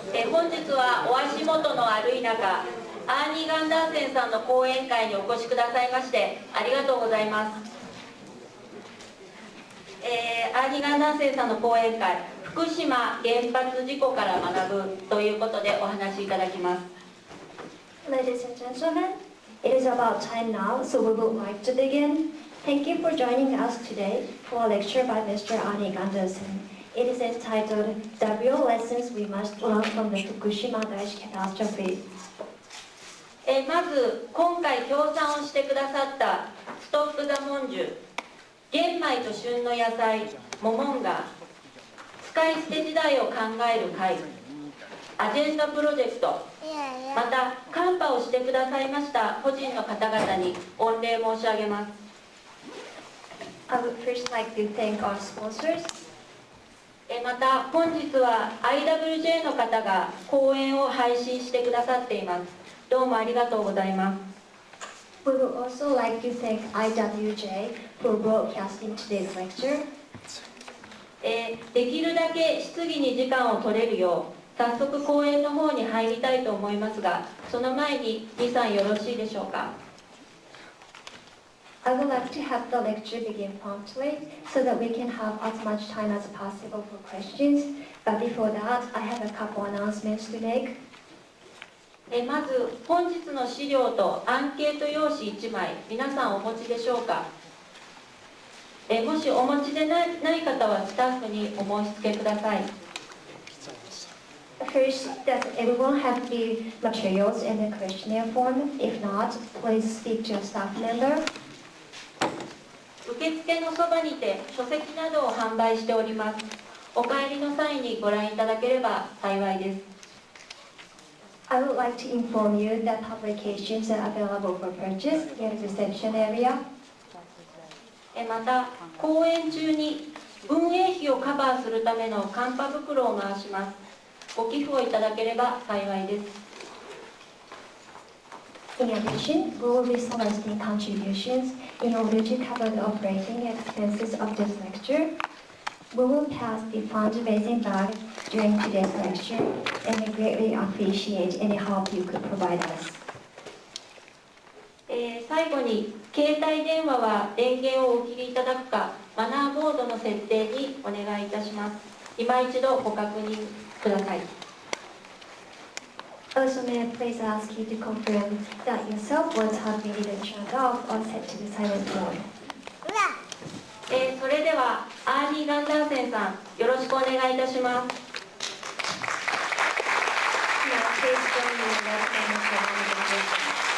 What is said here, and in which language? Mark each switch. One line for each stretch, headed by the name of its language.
Japanese: 本日はお足元の悪い中、アーニー・ガンダーセンさんの講演会にお越しくださいましてありがとうございます。アーニー・ガンダーセンさんの講演会、福島原発事故から学ぶということでお話しいただきます。
English: Ladies and gentlemen, it is about time now, so we would like to begin. Thank you for joining us today for a lecture by Mr. Arnie Gundersen. It is entitled The Real Lessons We Must Learn from the Fukushima Dai2 Catastrophe.
Japanese: まず今回協賛をしてくださったストップ・ザ・モンジュ、玄米と旬の野菜、モモンガ、使い捨て時代を考える会、アジェンダプロジェクト、またカンパをしてくださいました個人の方々に御礼申し上げます。
English: I would first like to thank our sponsors.
Japanese: また本日は IWJ の方が講演を配信してくださっています。どうもありがとうございます。
English: We would also like to thank IWJ for broadcasting today's lecture. できるだけ質疑に時間を取れるよう早速講演の方に入りたいと思いますが、その前に李さんよろしいでしょうか。 I would like to have the lecture begin promptly so that we can have as much time as possible for questions. But before that, I have a couple announcements to make.
Japanese: まず本日の資料とアンケート用紙1枚皆さんお持ちでしょうか。もしお持ちでない方はスタッフにお申し付けください。
English: First, does everyone have the materials in the questionnaire form? If not, please speak to a staff member.
Japanese: 受付のそばにて書籍などを販売しております。お帰りの際にご覧いただければ幸いです。
English: I would like to inform you that publications are available for purchase near the reception area.
Japanese: また、講演中に運営費をカバーするためのカンパ袋を回します。ご寄付をいただければ幸いです。
English: In addition, we will be soliciting contributions in order to cover the operating expenses of this lecture. We will pass the fundraising bag during today's lecture, and we greatly appreciate any help you could provide us.
Japanese: 最後に、携帯電話は電源をお切りいただくか、マナーボードの設定にお願いいたします。今一度ご確認ください。
English: Also, may I please ask you to confirm that your cell phones have been either turned off or set to the silent mode.
Japanese: それではアーニー・ガンダーセンさん、よろしくお願いいたします。
English: Please join me in welcoming Mr. Gundersen.